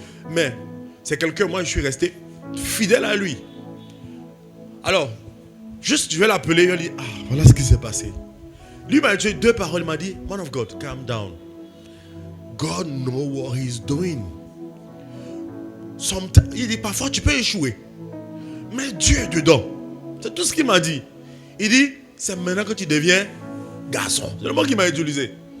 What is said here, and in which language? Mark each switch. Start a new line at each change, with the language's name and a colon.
French: Mais c'est quelqu'un, moi je suis resté fidèle à lui. Alors, juste je vais l'appeler, il va dire, ah, voilà ce qui s'est passé. Lui m'a dit 2 paroles, il m'a dit,
English: man of God, calm down. God knows what he's doing.
French: Il dit, parfois tu peux échouer. Mais Dieu est dedans. C'est tout ce qu'il m'a dit. Il dit, c'est maintenant que tu deviens garçon. C'est le mot qu'il m'a utilisé.